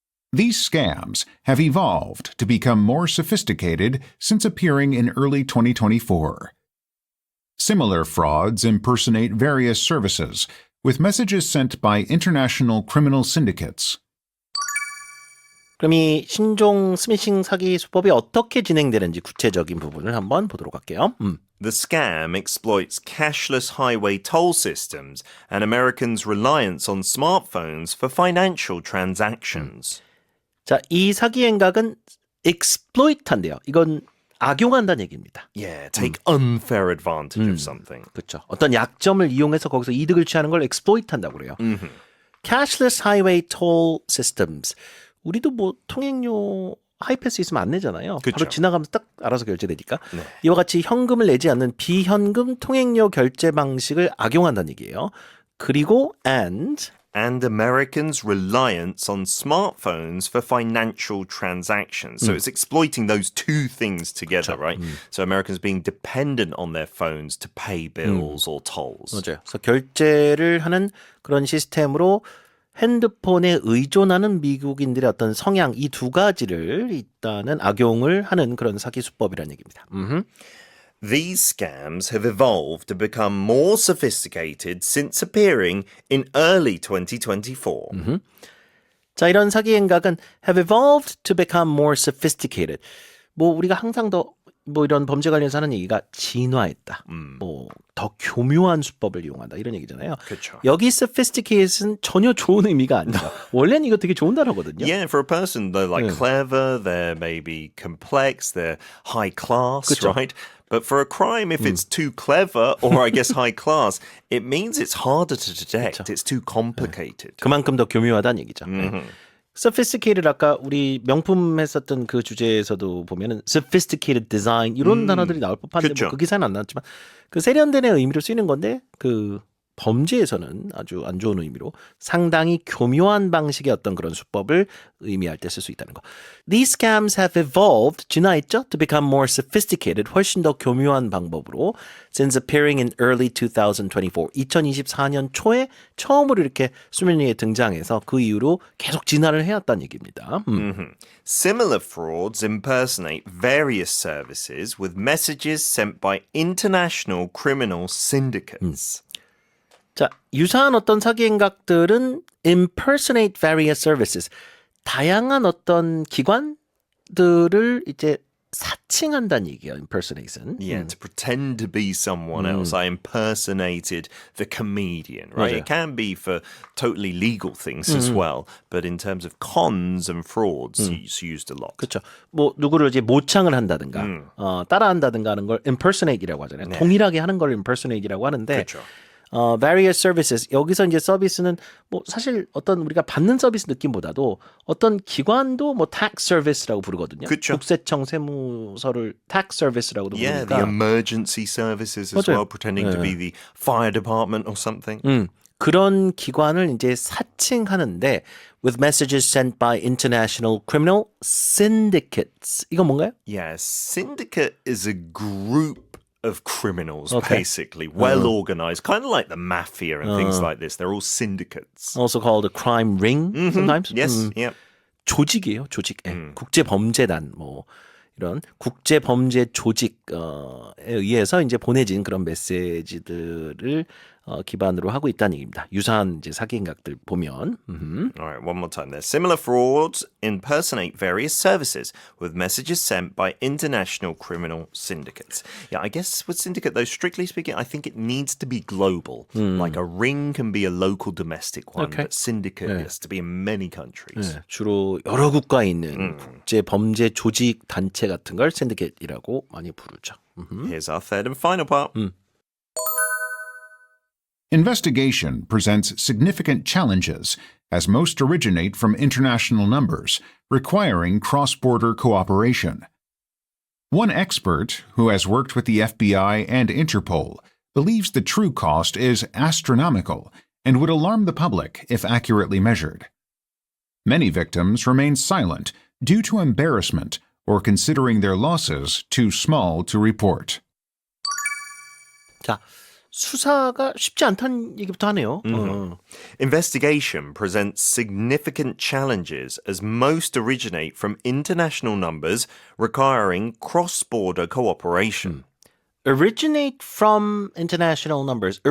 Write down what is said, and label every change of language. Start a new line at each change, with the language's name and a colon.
English: These scams have evolved to become more sophisticated since appearing in early 2024. Similar frauds impersonate various services, with messages sent by international criminal syndicates.
Korean: 그럼 이 신종 스미싱 사기 수법이 어떻게 진행되는지 구체적인 부분을 한번 보도록 할게요.
English: The scam exploits cashless highway toll systems and Americans' reliance on smartphones for financial transactions.
Korean: 자, 이 사기 행각은 exploit한대요. 이건 악용한다는 얘기입니다.
English: Yeah, take unfair advantage of something.
Korean: 그렇죠. 어떤 약점을 이용해서 거기서 이득을 취하는 걸 exploit한다고 그래요.
English: Cashless highway toll systems.
Korean: 우리도 뭐 통행료 하이패스 있으면 안 내잖아요. 그쵸. 바로 지나가면서 딱 알아서 결제되니까. 이와 같이 현금을 내지 않는 비현금 통행료 결제 방식을 악용한다는 얘기예요. 그리고
English: And Americans' reliance on smartphones for financial transactions. So it's exploiting those two things together, right? So Americans being dependent on their phones to pay bills or tolls.
Korean: 맞아요. 그래서 결제를 하는 그런 시스템으로 핸드폰에 의존하는 미국인들의 어떤 성향 이 두 가지를 일단은 악용을 하는 그런 사기 수법이라는 얘기입니다.
English: These scams have evolved to become more sophisticated since appearing in early 2024.
Korean: 자, 이런 사기 행각은
English: have evolved to become more sophisticated.
Korean: 뭐 우리가 항상 더 뭐 이런 범죄 관련해서 하는 얘기가 진화했다. 뭐 더 교묘한 수법을 이용한다 이런 얘기잖아요. 그쵸. 여기 sophisticated은 전혀 좋은 의미가 아니죠. 원래는 이거 되게 좋은 단어거든요.
English: Yeah, for a person, they're like clever, they're maybe complex, they're high class,
Korean: 그쵸.
English: right? But for a crime, if it's too clever or I guess high class, it means it's harder to detect. It's too complicated.
Korean: 그만큼 더 교묘하다는 얘기죠. 네. sophisticated 아까 우리 명품 했었던 그 주제에서도 보면은 sophisticated design 이런 단어들이 나올 법한데 그쵸. 뭐 그 기사는 안 나왔지만 그 세련된의 의미로 쓰이는 건데 그 범죄에서는 아주 안 좋은 의미로 상당히 교묘한 방식의 어떤 그런 수법을 의미할 때 쓸 수 있다는 거.
English: These scams have evolved,
Korean: 진화했죠?
English: To become more sophisticated,
Korean: 훨씬 더 교묘한 방법으로
English: since appearing in early 2024,
Korean: 2024년 초에 처음으로 이렇게 수면 위에 등장해서 그 이후로 계속 진화를 해왔다는 얘기입니다.
English: Similar frauds impersonate various services with messages sent by international criminal syndicates.
Korean: 자, 유사한 어떤 사기 행각들은
English: impersonate various services,
Korean: 다양한 어떤 기관들을 이제 사칭한다는 얘기예요.
English: impersonation. Yeah, to pretend to be someone else. I impersonated the comedian, right?
Korean: 맞아요.
English: It can be for totally legal things as well, but in terms of cons and frauds, it's used a lot.
Korean: 그렇죠. 뭐 누구를 이제 모창을 한다든가, 따라한다든가 하는 걸 impersonate이라고 하잖아요. 동일하게 하는 걸 impersonate이라고 하는데, 그렇죠. various services 여기서 이제 서비스는 뭐 사실 어떤 우리가 받는 서비스 느낌보다도 어떤 기관도 뭐 tax service라고 부르거든요. 그쵸. 국세청 세무서를 tax service라고도
English: Yeah,
Korean: 부르니까.
English: the emergency services as
Korean: 맞아요.
English: well, pretending to be the fire department or something.
Korean: 그런 기관을 이제 사칭하는데
English: with messages sent by international criminal syndicates.
Korean: 이건 뭔가요?
English: Yeah, syndicate is a group of criminals, Okay. basically, well organized, kind of like the mafia and things like this. They're all syndicates. Also called a crime ring sometimes. Yes, yeah.
Korean: 조직이에요, 조직. 예. 국제범죄단 뭐 이런 국제범죄 조직에 의해서 이제 보내진 그런 메시지들을 기반으로 하고 있다는 얘기입니다. 유사한 이제 사기 행각들 보면.
English: All right, one more time there. Similar frauds impersonate various services with messages sent by international criminal syndicates. Yeah, I guess with syndicate, though, strictly speaking, I think it needs to be global. Like a ring can be a local domestic one, Okay. but syndicate has to be in many countries.
Korean: 네, 주로 여러 국가에 있는 국제범죄 조직 단체 같은 걸 샌디켓이라고 많이 부르죠.
English: Here's our third and final part. Investigation presents significant challenges, as most originate from international numbers, requiring cross-border cooperation. One expert, who has worked with the FBI and Interpol, believes the true cost is astronomical and would alarm the public if accurately measured. Many victims remain silent due to embarrassment or considering their losses too small to report.
Korean: 자, 수사가 쉽지 않다는 얘기부터 하네요.
English: Investigation presents significant challenges as most originate from international numbers requiring cross-border cooperation. Originate from international numbers.